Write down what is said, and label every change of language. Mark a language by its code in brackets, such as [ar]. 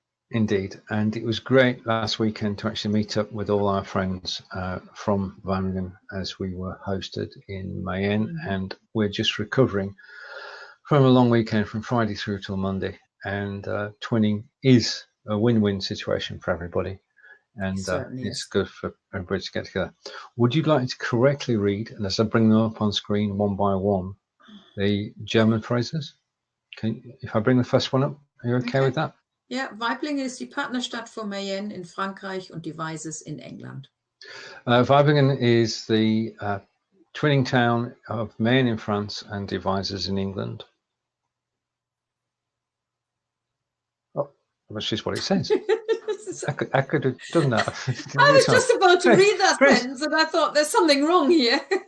[en] Indeed, and it was great last weekend to actually meet up with all our friends from Vablingen as we were hosted in Mayenne, and we're just recovering from a long weekend from Friday through till Monday, and twinning is a win-win situation for everybody, and it's good for everybody to get together. Would you like to correctly read, and as I bring them up on screen one by one, the German phrases? If I bring the first one up, are you okay with that? [de] Ja, Waiblingen ist die Partnerstadt von Mayenne in Frankreich und Devizes in England. [en] Waiblingen is the twinning town of Mayenne in France and Devizes in England. Oh, that's just what it says. I could have done that. I was just about to read that sentence and I thought there's something wrong here.